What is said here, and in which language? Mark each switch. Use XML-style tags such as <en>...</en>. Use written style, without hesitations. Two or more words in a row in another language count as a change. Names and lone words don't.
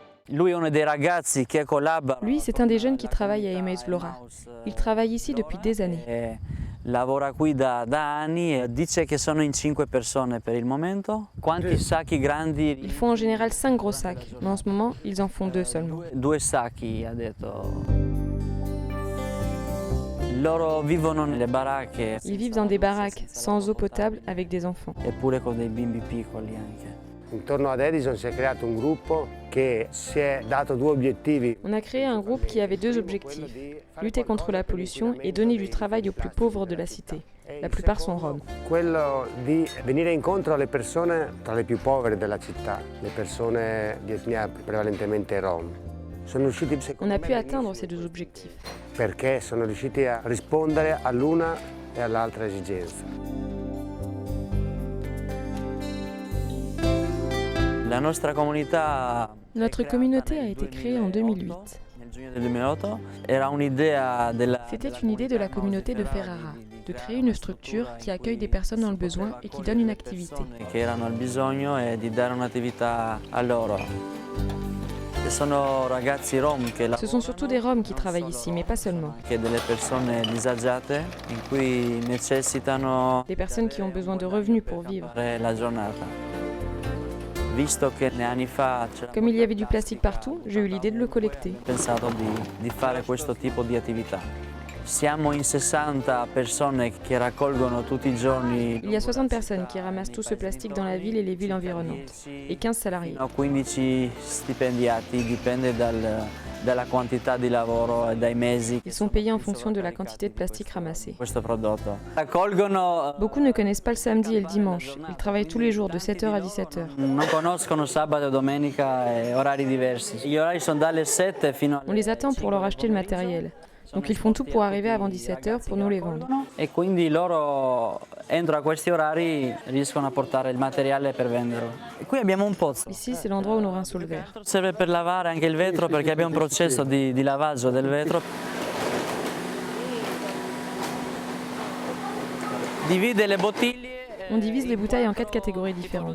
<fr>Lui, c'est un des jeunes qui travaille à Emmaus Vlora. Il travaille ici depuis des années.</fr> <it>Lavora qui da anni e dice che sono in 5 persone per il momento. Quanti sacchi grandi?</it> <fr>Ils font en général 5 gros sacs, mais en ce moment, ils en font 2 seulement.</fr> <it>2 sacchi, ha detto. Loro vivono nelle baracche.</it> <fr>Ils vivent dans des baraques, sans eau potable, avec des enfants.</fr> <it>Eppure con dei bimbi piccoli anche. Intorno ad Edison si è creato un gruppo che si è dato 2 obiettivi.</it> <fr>On a créé un groupe qui avait 2 objectifs, lutter contre la pollution et donner du travail aux plus pauvres de la cité. La plupart sont roms.</fr> <it>Quello di venire incontro alle persone tra le più povere della città, le persone di etnia prevalentemente rom. Sono riusciti,</it> <fr>On a pu atteindre ces 2 objectifs.</fr> <it>perché sono riusciti a rispondere all'una e all'altra esigenza. La nostra comunità</it> <fr>Notre communauté a été créée en 2008.</fr> <it>nel giugno del 2008 era un'idea della</it> <fr>C'était une idée de la communauté de Ferrara, de créer une structure qui accueille des personnes dans le besoin et qui donne une activité.</fr> <it>che erano al bisogno e di dare un'attività a loro. E sono ragazzi rom che</it> <fr>Ce sont surtout des Roms qui travaillent ici, mais pas seulement.</fr> <it>che delle persone disagiate in cui necessitano</it> <fr>Des personnes qui ont besoin de revenus pour vivre.</fr> <it>fare la giornata. Visto che anni fa c'era</it> <fr>Comme il y avait du plastique partout, j'ai eu l'idée de le collecter.</fr> <it>pensato di fare questo tipo di attività. Siamo in 60 persone che raccolgono tutti i giorni</it> <fr>Il y a 60 personnes qui ramassent tout ce plastique dans la ville et les villes environnantes, et 15 salariés.</fr> <it>fino a 15 stipendiati, dipende dalla quantità di lavoro e dai mesi</it> <fr>Ils sont payés en fonction de la quantité de plastique ramassée.</fr> <it>questo prodotto. Raccolgono,</it> <fr>Beaucoup ne connaissent pas le samedi et le dimanche. Ils travaillent tous les jours de 7h à 17h.</fr> <it>non conoscono sabato e domenica e orari diversi. Gli orari sono dalle 7 fino</it> <fr>On les attend pour leur acheter le matériel. Donc ils font tout pour arriver avant 17h pour nous les vendre.</fr> <it>e quindi loro entro a questi orari riescono a portare il materiale per venderlo. E qui abbiamo un pozzo.</it> <fr>Ici, c'est l'endroit où nos rinceaux le verre.</fr> <it>Serve per lavare anche il vetro perché abbiamo un processo di lavaggio del vetro. Divide le bottiglie</it> <fr>On divise les bouteilles en 4 catégories différentes.</fr>